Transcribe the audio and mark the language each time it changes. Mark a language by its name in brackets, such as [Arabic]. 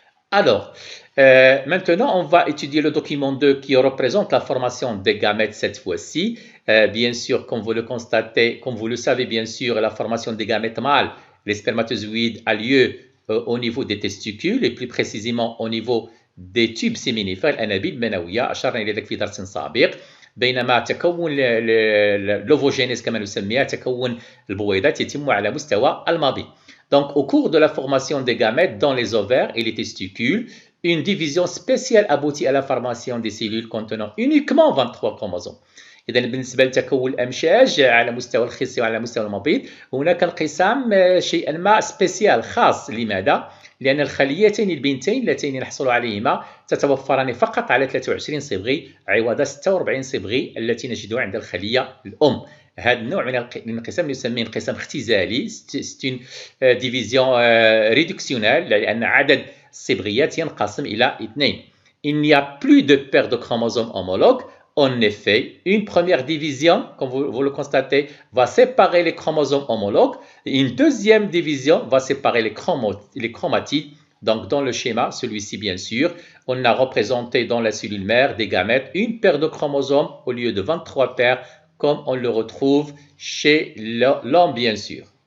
[French] Alors, maintenant, on va étudier le document 2 qui représente la formation des gamètes cette fois-ci. Bien sûr, comme vous le constatez, comme vous le savez, bien sûr, la formation des gamètes mâles, les spermatozoïdes, a lieu au niveau des testicules et plus précisément au niveau des tubes séminifères, [Arabic] الأنابيب المنوية. أشرنا إلى ذلك في درس سابق. بينما تكون l'ovogenèse كما نسميها, تكون البويضات, يتم على مستوى المبيض. [French] Donc, au cours de la formation des gamètes dans les ovaires et les testicules, une division spéciale aboutit à la formation des cellules contenant uniquement 23 chromosomes. [Arabic] إذا بالنسبة لتكون الأمشاج على مستوى الخصية وعلى مستوى المبيض, هناك انقسام شيئا ما سبيسيال خاص. لماذا؟ لأن الخليتين البنتين اللتين نحصل عليهما تتوفران فقط على 23 صبغي عوض 46 صبغي التي نجدها عند الخلية الأم. هذا النوع من الانقسام نسميه انقسام اختزالي. [French] C'est une division réductionnelle [Arabic] لأن عدد الصبغيات ينقسم إلى 2. [French] Il n'y a plus de paires de chromosomes homologues. En effet, une première division, comme vous le constatez, va séparer les chromosomes homologues. Une deuxième division va séparer les chromatides. Donc, dans le schéma, celui-ci, bien sûr, on a représenté dans la cellule mère des gamètes une paire de chromosomes au lieu de 23 paires, comme on le retrouve chez l'homme, bien sûr.